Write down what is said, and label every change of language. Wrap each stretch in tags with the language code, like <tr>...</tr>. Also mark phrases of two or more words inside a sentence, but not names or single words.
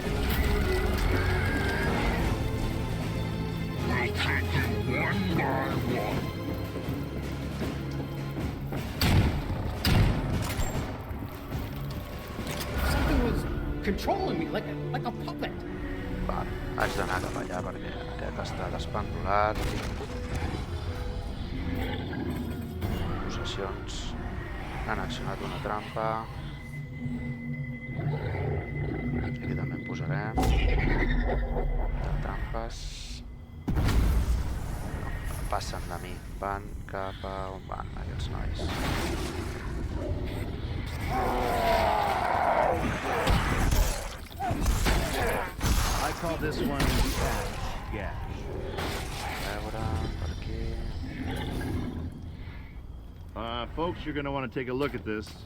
<en>Something was controlling me like a puppet.</en> <ca>Vale, haig d'anar cap allà perquè aquest està despendolat.</ca> <en>Possessions.</en> <ca>Han accionat una trampa. Aquí també en posarem. De trampes. No passen de mi. Van cap a on van aquests nois.</ca> <en>I call this one Gash.</en> <ca>A veure, per aquí.</ca> <en>Folks, you're gonna want to take a look at this.</en>